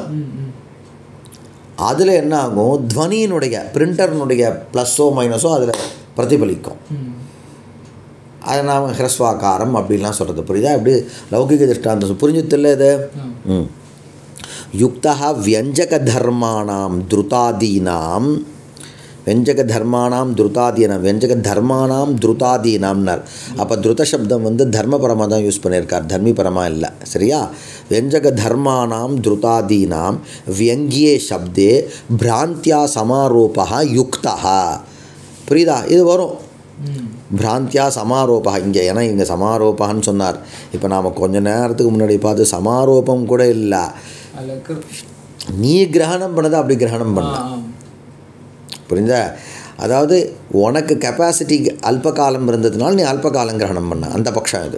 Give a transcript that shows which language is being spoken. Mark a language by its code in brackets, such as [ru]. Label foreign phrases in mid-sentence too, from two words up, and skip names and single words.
[ta] அதில் என்ன ஆகும், துவனியினுடைய பிரிண்டர்னுடைய ப்ளஸ்ஸோ மைனஸோ அதில் பிரதிபலிக்கும். அதை நாம் ஹ்ரஸ்வாக்காரம் அப்படின்லாம் சொல்கிறது. புரியுதா? இப்படி லௌகிக திருஷ்டாந்தம் புரிஞ்சுத்தில்ல இது. [sa] युक्ता व्यञ्जक धर्माणाम् द्रुतादीनाम्, व्यंजक धर्माणाम द्रुतादीनाम, व्यंजक धर्माणाम द्रुतादीनामனர். [ta] அப்போ [sa] द्रुत शब्दம் [ta] வந்து தர்மபரமாக தான் யூஸ் பண்ணியிருக்கார், தர்மிபரமாக இல்லை. சரியா? [sa] व्यंजक धर्माणाम द्रुतादीनाम व्यंग्ये शब्दे भ्रांत्या समारोपः युक्तः. [ta] புரியுதா? இது வரும் [sa] भ्रान्त्या समारोपः [ta] இங்கே. ஏன்னா இங்கே சமாரோபான்னு சொன்னார். இப்போ நாம் கொஞ்ச நேரத்துக்கு முன்னாடி பார்த்து சமாரோபம் கூட இல்லை, நீ கிரகணம் பண்ணதை அப்படி கிரகணம் பண்ண. புரிஞ்சா? அதாவது உனக்கு கெப்பாசிட்டி அல்பகாலம் இருந்ததுனால நீ அல்பகாலம் கிரகணம் பண்ண, அந்த பட்சம் இது.